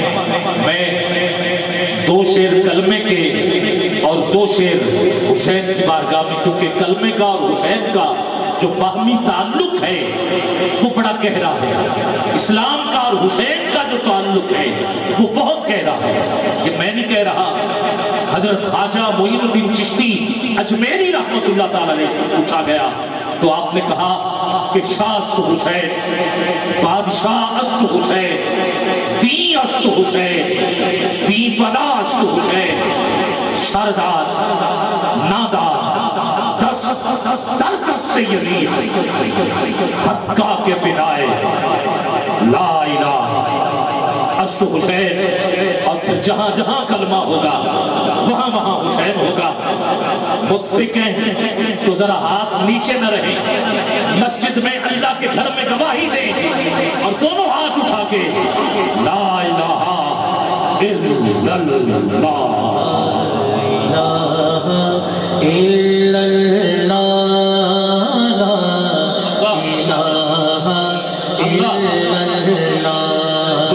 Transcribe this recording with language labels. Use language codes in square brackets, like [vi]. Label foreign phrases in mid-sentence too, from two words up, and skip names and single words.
[ur] میں دو شعر کلمے کے اور دو شعر حسین کی بارگاہ میں، کیونکہ کلمے کا اور حسین کا جو باہمی تعلق ہے وہ بڑا گہرا ہے، اسلام کا اور حسین کا جو تعلق ہے وہ بہت گہرا ہے۔ یہ میں نہیں کہہ رہا، حضرت خواجہ معین الدین چشتی اجمیری رحمت اللہ تعالیٰ علیہ سے پوچھا گیا تو آپ نے کہا کہ [fa] شاہ است حسین، بادشاہ است حسین، دین است حسین، دین پناہ است حسین، سردار نادار دست در دست یزید حقا کے بنائے لا الہ است حسین۔ [ur] اور پھر جہاں جہاں کلمہ ہوگا وہاں وہاں حسین ہوگا۔ متفق ہیں تو ذرا ہاتھ نیچے نہ رہیں، مسجد میں اللہ کے گھر میں گواہی دیں اور دونوں ہاتھ اٹھا کے [ar] لا الہ الا اللہ الا اللہ۔